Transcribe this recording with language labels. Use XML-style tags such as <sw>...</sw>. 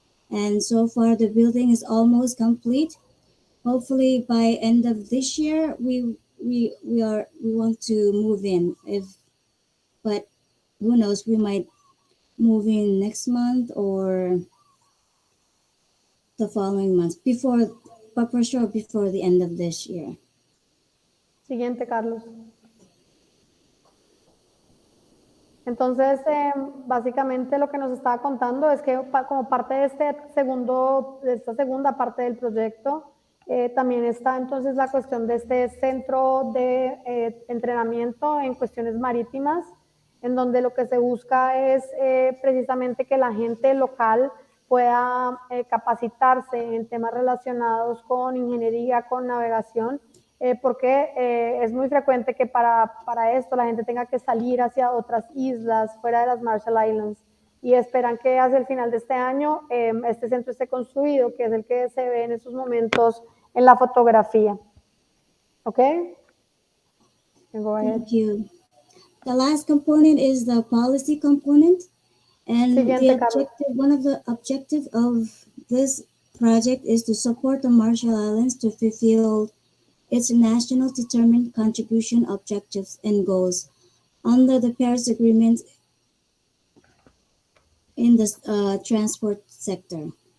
<en>And so far the building is almost complete. Hopefully by end of this year we want to move in, but who knows, we might move in next month or the following month, but for sure before the end of this year.</en> <es>Siguiente, Carlos. Entonces, básicamente lo que nos estaba contando es que como parte de esta segunda parte del proyecto, también está entonces la cuestión de este centro de entrenamiento en cuestiones marítimas, en donde lo que se busca es precisamente que la gente local pueda capacitarse en temas relacionados con ingeniería, con navegación, porque es muy frecuente que para esto la gente tenga que salir hacia otras islas fuera de las Marshall Islands, y esperan que hacia el final de este año este centro esté construido, que es el que se ve en estos momentos en la fotografía.</es> <en>¿Ok? Go ahead. Thank you. The last component is the policy component, and one of the objectives of this project is to support the Marshall Islands to fulfill its national determined contribution objectives and goals under the Paris Agreement in the transport sector.</en>